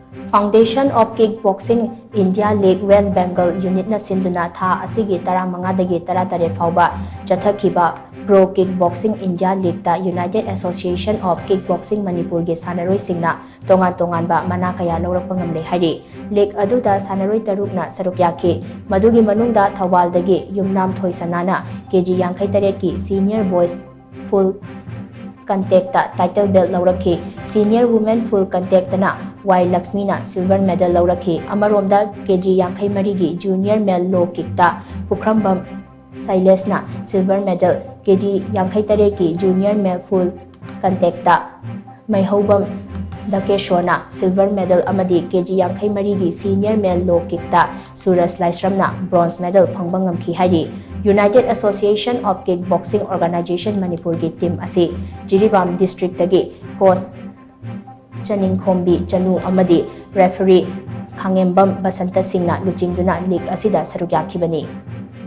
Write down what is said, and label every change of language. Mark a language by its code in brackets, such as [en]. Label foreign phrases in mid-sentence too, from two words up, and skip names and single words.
[mni] Foundation of Kickboxing India League West Bengal Unit na shinduna tha asigi 15 dagi 18 phaoba chathakhiba Pro Kickboxing India League ta United Association of Kickboxing Manipur ge Sanaroi Singna tonganba mana kaya lourakpa ngamle hairi League aduda Sanaroi tarukna saruk yaki madugi manungda Thawal dagi Yumnam Thoisanana kg 58 ki Senior Boys Full Contact [en] title belt [mni] Lourakhre Senior Women Full Contact na Y Lakshmina [en] silver medal [mni] Lourakhre amaromda kg 53 gi Junior Male Low Kick ta Pukrambam Sailesna [en] silver medal [mni] kg 53 ki Junior Male Full Contact ta Maihobam Dakeshona [en] silver medal [mni] amadi kg 53 gi Senior Male Low Kick ta Suraj Laisramna [en] bronze medal [mni] phangbang ngamkhi hairi United Association of Kickboxing Organization Manipur gi team asi Jiribam district tagi coach Chaningkhombi Chanu amadi referee Khangembam Basanta Singna luchingduna league asida saruk yakhibani